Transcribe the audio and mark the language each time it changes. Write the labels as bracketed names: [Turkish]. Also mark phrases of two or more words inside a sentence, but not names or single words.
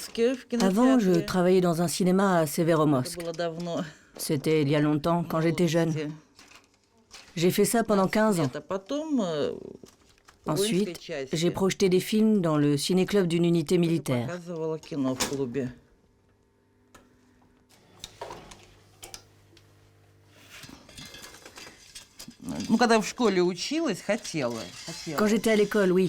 [French] Avant, je travaillais dans un cinéma à Severomorsk. [Russian] Это было давно. [French] C'était il y a longtemps, quand j'étais jeune. J'ai fait ça pendant 15 ans. Ensuite, j'ai projeté des films dans le ciné-club d'une unité militaire. Quand j'étais à l'école, oui.